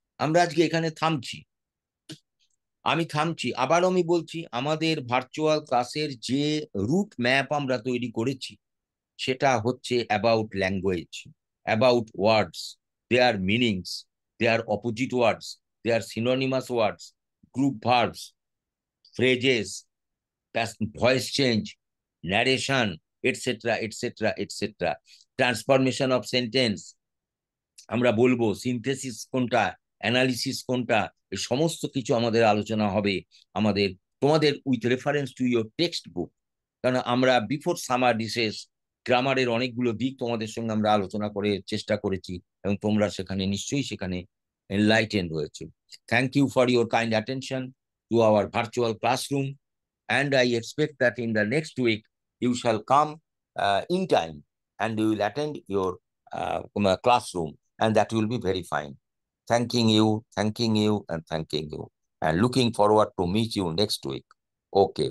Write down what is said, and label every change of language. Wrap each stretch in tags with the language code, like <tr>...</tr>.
<bn>আমরা আজকে এখানে থামছি, আমি থামছি। আবার আমি বলছি, আমাদের ভার্চুয়াল ক্লাসের যে রুট ম্যাপ আমরা তৈরি করেছি সেটা হচ্ছে</bn> <en>About language, about words, their meanings, their opposite words, their synonymous words, group verbs, phrases, voice change, narration, etc., etc., etc. Transformation of sentence,</en> <bn>আমরা বলবো সিনথেসিস কোনটা, অ্যানালিসিস কোনটা, এই সমস্ত কিছু আমাদের আলোচনা হবে আমাদের তোমাদের</bn> <en>With reference to your text book.</en> <bn>কারণ আমরা</bn> <en>before summer recess</en> <bn>গ্রামারের অনেকগুলো দিক তোমাদের সঙ্গে আমরা আলোচনা করে চেষ্টা করেছি, এবং তোমরা সেখানে নিশ্চয়ই সেখানে এনলাইটেন্ড হয়েছে।</bn> <en>Thank you for your kind attention to our virtual classroom, and I expect that in the next week you shall come in time and you will attend your classroom, and that will be very fine. Thanking you, and thanking you, and looking forward to meet you next week. Okay.</en>